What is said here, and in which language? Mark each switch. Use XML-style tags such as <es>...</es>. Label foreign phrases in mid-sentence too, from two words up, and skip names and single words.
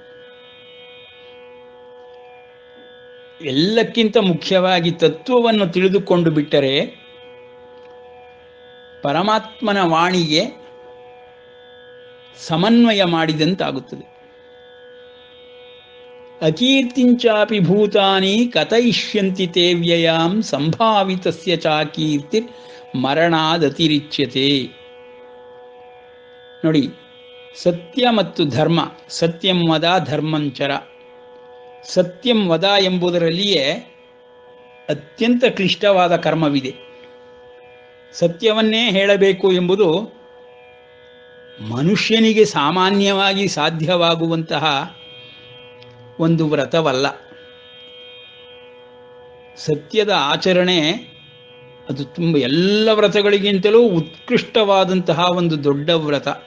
<kn>ಎಲ್ಲಕ್ಕಿಂತ ಮುಖ್ಯವಾಗಿ ತತ್ವವನ್ನು ತಿಳಿದುಕೊಂಡು ಬಿಟ್ಟರೆ ಪರಮಾತ್ಮನ ವಾಣಿಗೆ ಸಮನ್ವಯ ಮಾಡಿದಂತಾಗುತ್ತದೆ.</kn> <sa>ಅಕೀರ್ತಿಂಚಾಪಿ ಭೂತಾನಿ ಕಥಯಿಷ್ಯಂತಿ ತೇ ವ್ಯಯಾಂ ಸಂಭಾವಿತಸ್ಯ ಚಾಕೀರ್ತಿರ್ ಮರಣಾದತಿರಿಚ್ಯತೆ.</sa> <kn>ನೋಡಿ, ಸತ್ಯ ಮತ್ತು ಧರ್ಮ,</kn> <sa>ಸತ್ಯಂ ವದ ಧರ್ಮಂಚರ. ಸತ್ಯಂ ವದ</sa> <kn>ಎಂಬುದರಲ್ಲಿಯೇ ಅತ್ಯಂತ ಕ್ಲಿಷ್ಟವಾದ ಕರ್ಮವಿದೆ. ಸತ್ಯವನ್ನೇ ಹೇಳಬೇಕು ಎಂಬುದು ಮನುಷ್ಯನಿಗೆ ಸಾಮಾನ್ಯವಾಗಿ ಸಾಧ್ಯವಾಗುವಂತಹ ಒಂದು ವ್ರತವಲ್ಲ. ಸತ್ಯದ ಆಚರಣೆ ಅದು ಎಲ್ಲ ವ್ರತಗಳಿಗಿಂತಲೂ ಉತ್ಕೃಷ್ಟವಾದಂತಹ ಒಂದು ದೊಡ್ಡ ವ್ರತ.</kn>